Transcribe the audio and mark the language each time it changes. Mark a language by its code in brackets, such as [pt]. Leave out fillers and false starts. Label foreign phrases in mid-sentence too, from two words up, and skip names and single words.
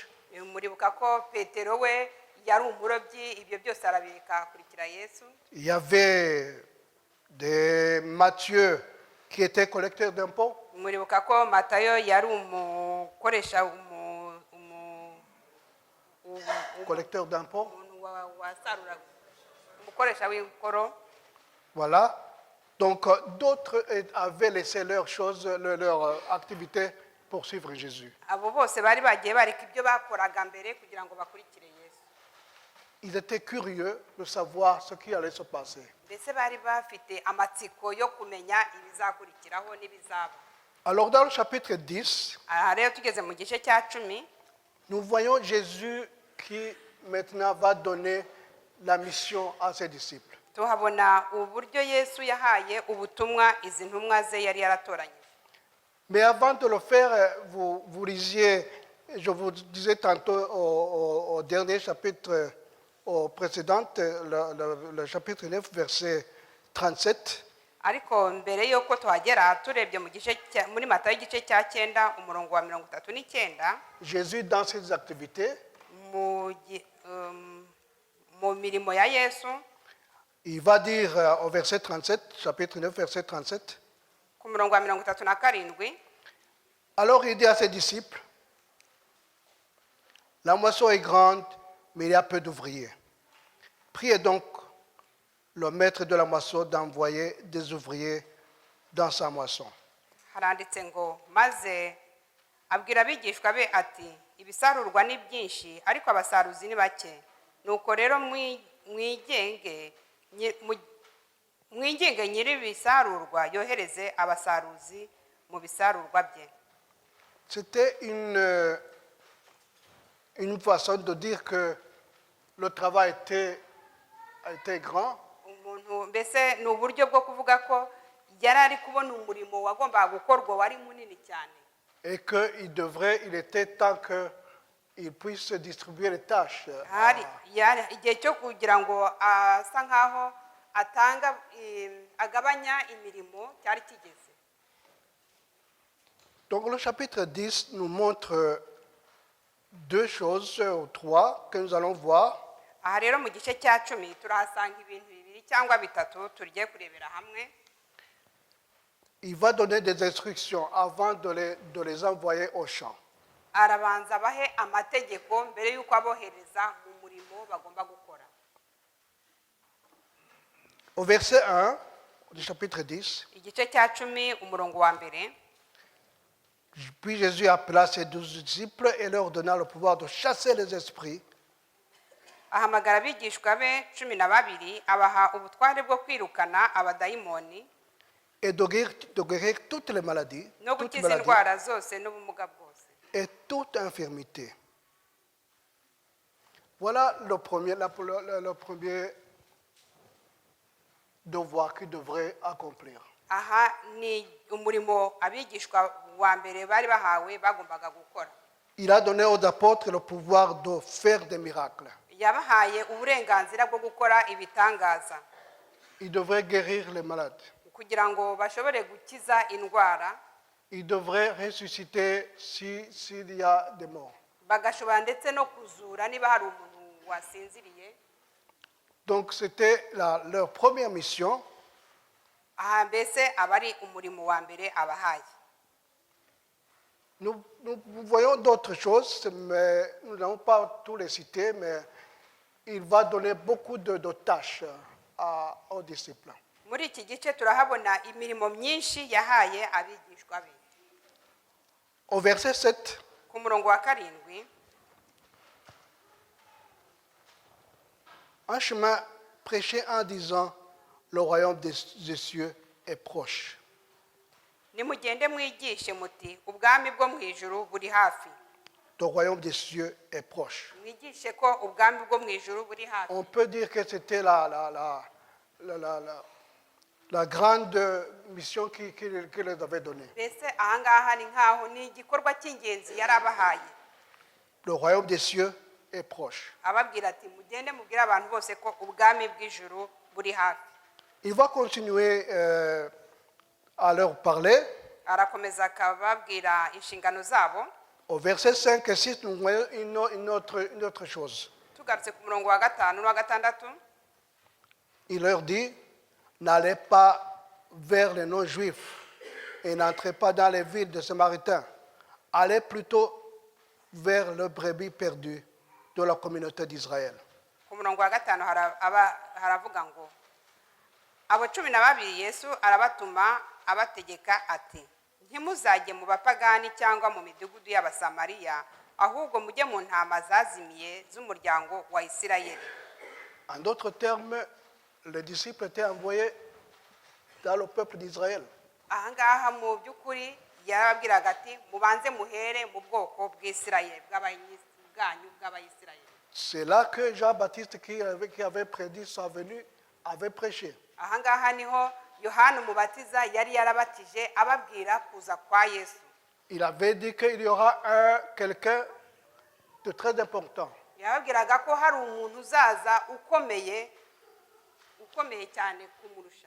[rw] Muribuka ko Petero we yari umurobyi ibyo byose arabireka akurikira Yesu. [fr] Il y avait des Matthieu qui était collecteur d'impôts. [rw] Muribuka ko Matayo yari umukoresha [fr] Collecteur d'impôts. [rw] wasarura umukoresha w'inkoro. [fr] Voilà. Donc d'autres avaient laissé leurs choses, leur activité pour suivre Jésus. [rw] Abo bose bari bagiye bareka ibyo bakoraga mbere kugira ngo bakurikire Yesu. [fr] Ils étaient curieux de savoir ce qui allait se passer. [rw] Ndetse bari bafite amatsiko yo kumenya ibizakurikiraho n'ibizaba. [fr] Alors dans le chapitre 10, [rw] Rero tugeze mu gice cya 10 [fr] nous voyons Jésus qui maintenant va donner la mission à ses disciples. [rw] tuhabona uburyo Yesu yahaye ubutumwa izi ntumwa ze yari yaratoranyije. [fr] Mais avant de le faire, vous lisiez, je vous disais tantôt au dernier chapitre, au précédent, le chapitre 9, verset 37. [rw] Ariko mbere yuko tuhagera turebye mu gice muri Matayo igice cya 9 umurongo wa 39 [fr] Jésus dans ses activités, [rw] mu mirimo ya Yesu [fr] il va dire au verset 37, chapitre 9, verset 37. [rw] ku murongo wa 37. [fr] Alors il dit à ses disciples, la moisson est grande, mais il y a peu d'ouvriers. Priez donc le maître de la moisson d'envoyer des ouvriers dans sa moisson. [rw] Haranditse ngo maze abwira abigishwa be ati ibisarurwa ni byinshi ariko abasaruzi ni bake. Nuko rero mwigenge nyiri bisarurwa yohereze abasaruzi mu bisarurwa bye. [fr] C'était une façon de dire que le travail était grand. [rw] Umuntu mbese ni uburyo bwo kuvuga ko yari ari kubona umurimo wagombaga gukorwa wari munini cyane, [fr] et qu'il était temps qu'il puisse distribuer les tâches. [rw] yari igihe cyo kugira ngo asa nkaho agabanya imirimo cyari kigeze. [fr] Donc le chapitre 10 nous montre deux choses ou trois que nous allons voir. [rw] Aha rero mu gice cya 10 turahasanga ibintu bibiri cyangwa bitatu tugiye kurebera hamwe. [fr] Il va donner des instructions avant de les envoyer au champ. [rw] Arabanza bahe amategeko mbere yuko abohereza mu murimo bagomba gukora. [fr] Au verset 1 du chapitre 10, [rw] Igice cya 10 umurongo wa mbere. [fr] puis Jésus appela ses 12 disciples et leur donna le pouvoir de chasser les esprits [rw] Ahamagara abigishwa be 12 abaha ubutware bwo kwirukana abadayimoni [fr] et de guérir toutes les maladies, [rw] no [fr] toutes [rw] gukiza [fr] maladies [rw] indwara zose n'ubumuga bwose. [fr] et toute infirmité. Voilà le premier devoir qu'il devrait accomplir. [rw] Aha ni umurimo abigishwa wa mbere bari bahawe bagombaga gukora. [fr] Il a donné aux apôtres le pouvoir de faire des miracles. [rw] Yabahaye uburenganzira bwo gukora ibitangaza [fr] Il devrait guérir les malades. [rw] kugira ngo bashobore gukiza indwara, [fr] Il devrait ressusciter s'il y a des morts. [rw] bagashobora ndetse no kuzura niba hari umuntu wasinziriye. [fr] Donc c'était leur première mission. [rw] Aha mbese abari umurimo wa mbere abahaye. [fr] Nous voyons d'autres choses, mais nous n'allons pas tous les citer, mais il va donner beaucoup de tâches aux disciples. [rw] Muri iki gice turahabona imirimo myinshi yahaye abigishwa be. [fr] Au verset 7, [rw] Ku murongo wa 7, [fr] un chemin prêché en disant, le royaume des cieux est proche. [rw] nimugende mwigishe muti ubwami bwo mu ijuru buri hafi. [fr] Le royaume des cieux est proche. [rw] Mwigishe ko ubwami bwo mu ijuru buri hafi. [fr] On peut dire que c'était la grande mission qu'il les avait donnée. [rw] Mbese aha ngaha ni nkaho ni igikorwa cy'ingenzi yari abahaye. [fr] Le royaume des cieux est proche. [rw] Ababwira ati mugende mubwire abantu bose ko ubwami bw'ijuru buri hafi. [fr] Il va continuer à leur parler. [rw] Arakomeza akababwira inshingano zabo. [fr] Au verset 5 et 6, nous voyons une autre chose. [rw] Tugarutse ku murongo wa 5 n'uwa 6. [fr] Il leur dit, n'allez pas vers les non-juifs et n'entrez pas dans les villes des Samaritains. Allez plutôt vers le brebis perdu de la communauté d'Israël. [rw] Ku murongo wa 5 haravuga ngo abo 12 Yesu arabatuma abategeka ati ntimuzajye mu bapagani cyangwa mu midugudu y'abasamariya, ahubwo mujye mu ntama zazimiye z'umuryango wa Isirayeli. [fr] En d'autres termes, les disciples étaient envoyés dans le peuple d'Israël. [rw] Aha ngaha mu by'ukuri yarababwiraga ati mubanze muhere mu bwoko bw'Isirayeli bw'Abayisirayeli. [fr] C'est là que Jean-Baptiste, qui avait prédit sa venue, avait prêché. [rw] Aha ngaha niho Yohana umubatiza yari yarabatije ababwira kuza kwa Yesu. [fr] Il avait dit qu'il y aura quelqu'un de très important. [rw] Yababwiraga ko hari umuntu uzaza ukomeye cyane kumurusha.